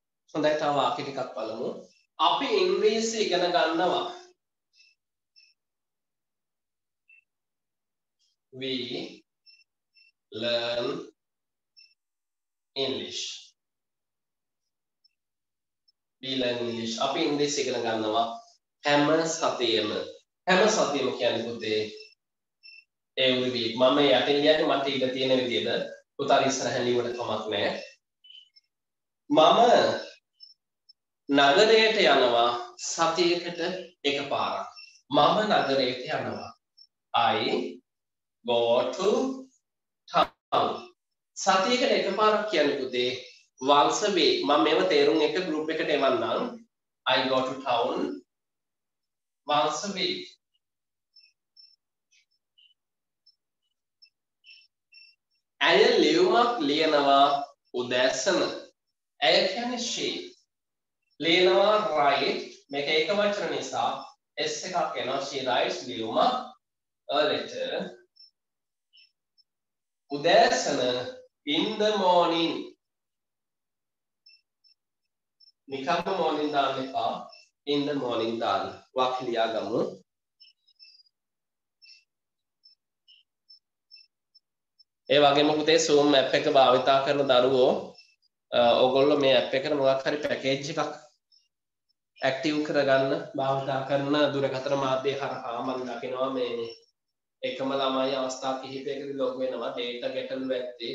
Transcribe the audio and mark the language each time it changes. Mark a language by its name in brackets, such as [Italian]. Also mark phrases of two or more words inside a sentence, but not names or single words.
[Sinhala] හොඳයි තව වාක්‍ය ටිකක් බලමු. අපි ඉංග්‍රීසි ඉගෙන ගන්නවා. [English] We learn English. We learn English. [Sinhala] අපි ඉංග්‍රීසි ඉගෙන ගන්නවා හැම සතියෙම. හැම සතියෙම කියන්නේ පුතේ [English] every week. [Sinhala] මම යටින් කියන්නේ මට ඉඳ තියෙන විදිහට පුතා ඉස්සරහින් ලියුවට කමක් නැහැ. මම නගරයට යනවා සතියකට එකපාරක්. මම නගරයට යනවා. [English] I go to town. [Sinhala] සතියකට එකපාරක් කියන්නේ පුතේ [English] once a week. [Sinhala] මම මේව තේරුම් එක group එකට එවන්නම්. [English] I go to town once a week. [Sinhala] ඇය ලියුමක් ලියනවා උදෑසන. ඇය කියන්නේ she. ලියනවා write. මේක එක වචන නිසා s එකක් එනවා. [English] she writes ලියුමක් a letter. උදෑසන in the morning. [Sinhala] නිකම්ම morning දාන්න එපා. [English] in the morning [Sinhala] දාන්න. වාක්‍ය ලියා ගමු. ඒ වගේම පුතේ Zoom app එක භාවිතා කරන දරුවෝ ඕගොල්ලෝ මේ app එකට මොකක් හරි පැකේජ් එකක් ඇක්ටිව් කරගන්න භාවිතා කරන දුරකථන මාධ්‍ය හරහා මම දකිනවා මේ එකම ළමයි අවස්ථා කිහිපයකදී ලොග් වෙනවා data ගැටලු ඇත්තේ.